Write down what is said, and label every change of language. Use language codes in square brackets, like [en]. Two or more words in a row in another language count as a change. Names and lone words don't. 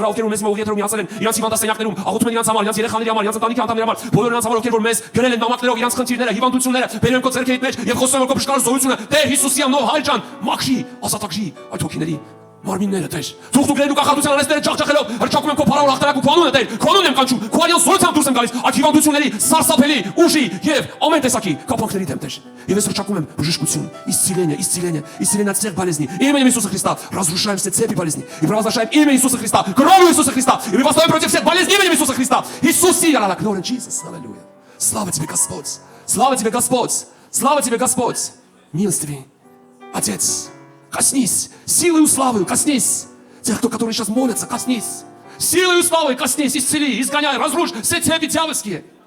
[hy] վրա, ովքեր մեզ մողիեթերում միացել են, իրանց հիվանդասենյակներում, աղոթում են իրանց համար, իրանց երեխաների համար, իրանց ընտանիքի անդամների համար, բոլոր նրանց համար, ովքեր որ մեզ գրել են նամակներով իրանց խնդիրները, հիվանդությունները, բերում քո ձեռքերիդ մեջ եւ խոսում են քո բժշկարար զորությունը, Տեր Հիսուսի անունով Հայր ջան, մաքրի, ազատագրի այդ հոգիների մարմինները Տեր։ Թող դու գրելու կախարդության անեստերը ջախջախելով հրճակում եմ քո փառավոր հաղթանակ ու քո անունը Տեր, քո անունն եմ կանչում, քո արյան զորությամբ դուրս եմ գալիս այդ հիվանդությունների սարսափելի ուժի եւ ամեն տեսակի կապանքների դեմ Տեր։ Եվ ես հրճակում եմ բժշկություն, [ru] исцеление от всех болезней. Именем Иисуса Христа разрушаем все цепи болезней и провозглашаем имя Иисуса Христа, кровью Иисуса Христа. И мы восставим против всех болезней именем Иисуса Христа. Иисус сила, [en] glory Jesus, [ru] аллилуйя. Слава тебе, Господь. Слава тебе, Господь. Слава тебе, Господь. Милостивый Отец, коснись силой и славой, коснись тех, которые сейчас молятся, коснись силой и славой, коснись, исцели, изгоняй, разрушь все цепи дьявольские.